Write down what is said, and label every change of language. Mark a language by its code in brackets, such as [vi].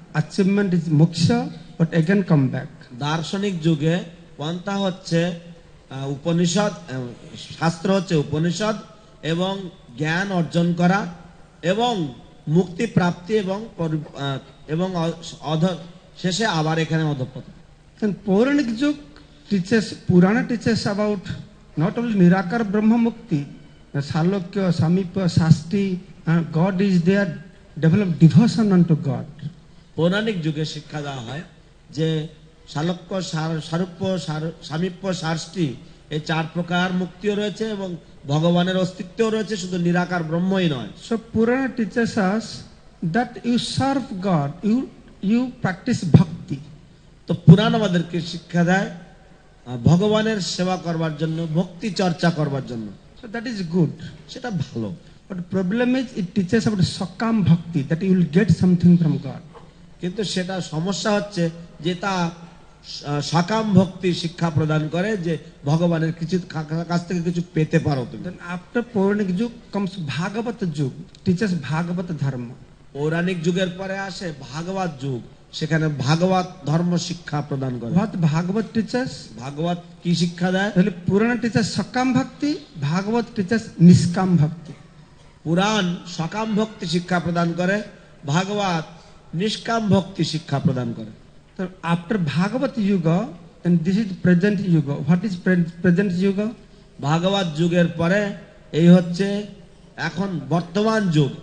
[en] Achievement is Moksha. But again come back. [bn] দার্শনিক যুগে পন্থা হচ্ছে উপনিষদ, শাস্ত্র হচ্ছে উপনিষদ, এবং জ্ঞান অর্জন করা এবং মুক্তি প্রাপ্তি, এবং শেষে আবার এখানে অধঃপতন। [en] And Puranic Yug teaches, Purana teaches about not only Nirakar Brahma Mukti, Salokya, Samipya, Sasti, God is there, develop devotion unto God. [bn] পৌরাণিক যুগে শিক্ষা দেওয়া হয় যে শালক্য, সারূপ্য, সামীপ্য, সাষ্টি এই চার প্রকার মুক্তিও রয়েছে এবং ভগবানের অস্তিত্বও রয়েছে, শুধু নিরাকার ব্রহ্মই নয়। [en] So Purana teaches us that you serve God, you practice bhakti. [bn] তো পুরাণ আমাদেরকে শিক্ষা দেয় ভগবানের সেবা করবার জন্য, ভক্তি চর্চা করবার জন্য। [en] So that is good. [bn] সেটা ভালো, [en] But the problem is it teaches about Sakam Bhakti, that you will get something from God. [bn] কিন্তু সেটা সমস্যা হচ্ছে যে তা সকাম ভক্তি শিক্ষা প্রদান করে, যে ভগবানের কিছু কাছ থেকে কিছু পেতে পারো তুমি। [en] Then after Puranic Yug comes Bhagavat Yug, teaches Bhagavat Dharma. [bn] পৌরাণিক যুগের পরে আসে ভাগবত যুগ, সেখানে ভাগবত ধর্ম শিক্ষা প্রদান করে। [en] What Bhagavat teaches? [bn] ভাগবত কি শিক্ষা দেয়? তাহলে [en] Purana teaches Sakam Bhakti, Bhagavat teaches Niskam Bhakti. [bn] পুরাণ সকাম ভক্তি শিক্ষা প্রদান করে, ভাগবত নিষ্কাম ভক্তি শিক্ষা প্রদান করে। [en] So after Bhagavat Yuga, then this is present Yuga. What is present Yuga? [bn] ভাগবত যুগের পরে এই হচ্ছে এখন বর্তমান যুগ।